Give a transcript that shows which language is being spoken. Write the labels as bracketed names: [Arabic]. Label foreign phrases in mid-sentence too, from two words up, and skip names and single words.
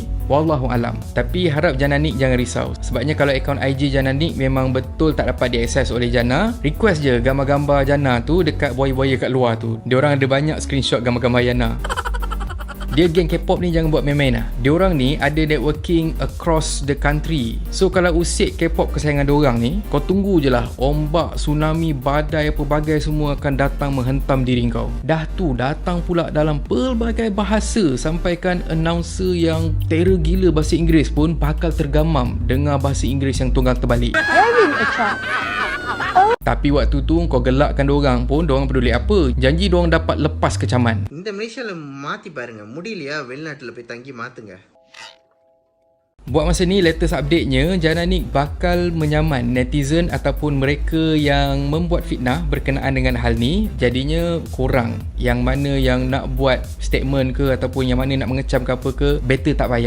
[Malay] Wallahualam. Tapi harap Jana Nick jangan risau, sebabnya kalau akaun IG Jana Nick memang betul tak dapat diakses oleh Jana, request je gambar-gambar Jana tu dekat buaya-buaya kat luar tu. Diorang ada banyak screenshot gambar-gambar Jana. Dia geng K-pop ni jangan buat main-main lah. Diorang ni ada [English] networking across the country. [Malay] So kalau usik K-pop kesayangan diorang ni, kau tunggu je lah ombak, tsunami, badai apa bagai semua akan datang menghentam diri kau. Dah tu datang pula dalam pelbagai bahasa, sampaikan announcer yang terror gila bahasa Inggeris pun bakal tergamam dengar bahasa Inggeris yang tunggang terbalik. Tapi waktu tu kau gelakkan diorang pun, diorang peduli apa? Janji diorang dapat lepas kecaman. [Tamil] இந்த மலேசியால மாத்தி பாருங்க, முடியலையா வெளிநாட்டுல போய் தங்கி மாத்துங்க. [Malay] Buat masa ni, [English] latest update-nya, [Malay] Jana Nick bakal menyaman netizen ataupun mereka yang membuat fitnah berkenaan dengan hal ni. Jadinya korang yang mana yang nak buat statement ke ataupun yang mana nak mengecam ke apa ke, better tak payah.